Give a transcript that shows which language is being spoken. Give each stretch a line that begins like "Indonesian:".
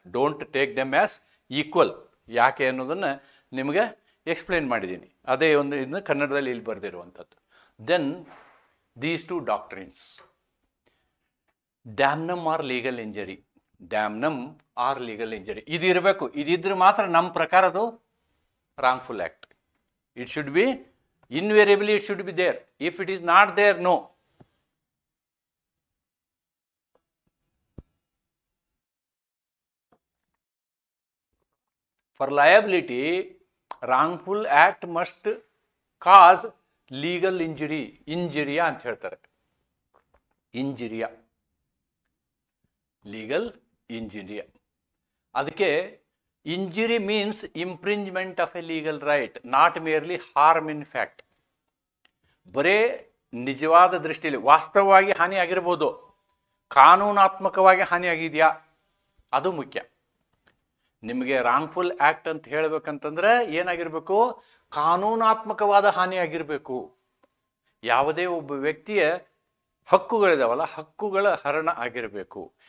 English: Don't take them as equal.
Kannada: ಯಾಕೆ ಅನ್ನೋದನ್ನು ನಿಮಗೆ ಎಕ್ಸ್ಪ್ಲೇನ್ ಮಾಡಿದ್ದೀನಿ. ಅದೇ ಒಂದು ಇದನ್ನ ಕನ್ನಡದಲ್ಲಿ ಇಲ್ಲಿ ಬರೆದಿರುವಂಥದ್ದು.
English: Then these two doctrines, damnum or legal injury.
Kannada: ಡ್ಯಾಮ್ನಮ್ R legal injury ಇದು ಇರಬೇಕು. ಇದಿದ್ರೆ ಮಾತ್ರ ನಮ್ಮ ಪ್ರಕಾರ ಅದು wrongful act.
English: It should be invariably, it should be there. If it is not there, no. For liability, wrongful act must cause legal injury.
Kannada: Injuria ಅಂತ ಹೇಳ್ತಾರೆ.
English: Injuria. Legal injuria. ಅದಕ್ಕೆ injury means infringement of a legal right, not merely harm in fact.
Kannada: ಬರೇ ನಿಜವಾದ ದೃಷ್ಟಿಯಲ್ಲಿ ವಾಸ್ತವವಾಗಿ ಹಾನಿ ಆಗಿರ್ಬೋದು, ಕಾನೂನಾತ್ಮಕವಾಗಿ ಹಾನಿ ಆಗಿದೆಯಾ ಅದು ಮುಖ್ಯ. ನಿಮಗೆ ರಾಂಗ್ಫುಲ್ ಆ್ಯಕ್ಟ್ ಅಂತ ಹೇಳಬೇಕಂತಂದ್ರೆ ಏನಾಗಿರಬೇಕು? ಕಾನೂನಾತ್ಮಕವಾದ ಹಾನಿ ಆಗಿರಬೇಕು. ಯಾವುದೇ ಒಬ್ಬ ವ್ಯಕ್ತಿಯ ಹಕ್ಕುಗಳಿದಾವಲ್ಲ, ಹಕ್ಕುಗಳ ಹರಣ ಆಗಿರಬೇಕು.